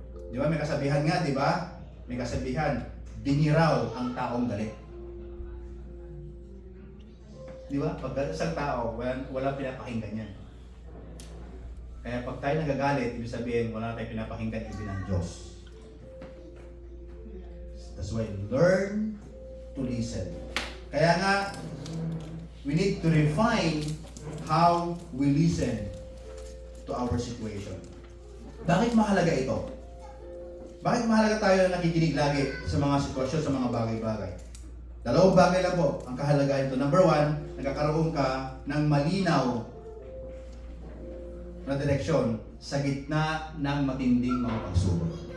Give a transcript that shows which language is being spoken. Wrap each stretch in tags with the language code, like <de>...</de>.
<tl>Di ba may kasabihan nga, di ba? May kasabihan, biniraw ang taong galit. Di ba? Pag galit sa tao, wala pinapakinggan yan. Kaya pag tayo nagagalit, ibig sabihin, wala tayong pinapakinggan ibig ng Diyos.</tl> <en>That's why learn to listen.</en> <tl>Kaya nga,</tl> <en>we need to refine how we listen to our situation.</en> <tl>Bakit mahalaga ito? Bakit mahalaga tayo na nakikinig lagi sa mga sitwasyon, sa mga bagay-bagay? Dalawang bagay lang po ang kahalagahan ito. Number one, nagkakaroon ka ng malinaw na direksyon sa gitna ng matinding mga pagsubok.</tl>